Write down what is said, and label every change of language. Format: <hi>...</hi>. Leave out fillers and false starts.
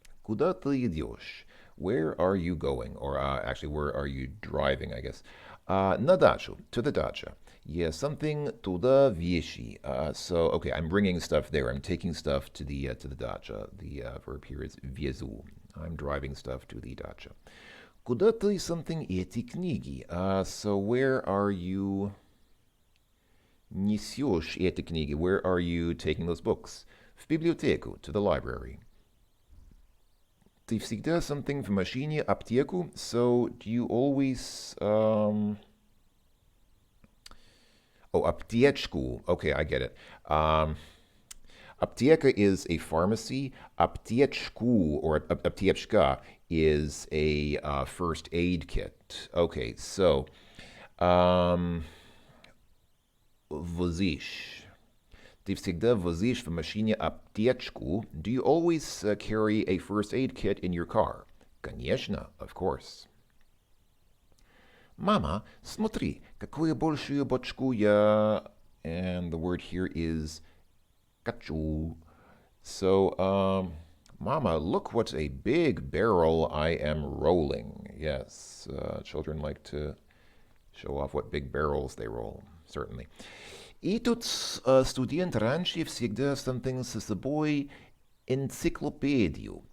<ru>Куда ты идешь?</ru> <en>Where are you going? Or actually, where are you driving, I guess?</en> <ru>На дачу,</ru> <en>to the dacha. Yeah, something</en> <ru>туда вещи.</ru> <en>Okay, I'm bringing stuff there. I'm taking stuff to the dacha. The verb here is</en> <ru>везу.</ru> <en>I'm driving stuff to the dacha.</en> <ru>Куда ты</ru> <en>something</en> <ru>эти книги?</ru> <en>So where are you</en> <ru>несешь эти книги?</ru> <en>Where are you taking those books?</en> <ru>В библиотеку,</ru> <en>to the library.</en> <ru>Ты всегда</ru> <en>something</en> <ru>в машине, аптеку.</ru> <en>So, do you always... Oh,</en> <ru>аптечку.</ru> <en>Okay, I get it.</en> <ru>Аптека</ru> <en>is a pharmacy.</en> <ru>Аптечку,</ru> <en>or</en> <ru>аптечка,</ru> <en>is a first aid kit. Okay, so...</en> <ru>возишь. Ты всегда возишь в машине аптечку.</ru> <en>Do you always carry a first aid kit in your car?</en> <ru>Конечно,</ru> <en>of course.</en> <ru>Мама, смотри, какую большую бочку я...</ru> <en>And the word here is</en> <ru>качу.</ru> <en>So, Mama, look what a big barrel I am rolling. Yes, children like to show off what big barrels they roll, certainly.</en> <ru>И тут студент раньше всегда</ru> <en>something</en> <ru>с собой энциклопедию.</ru>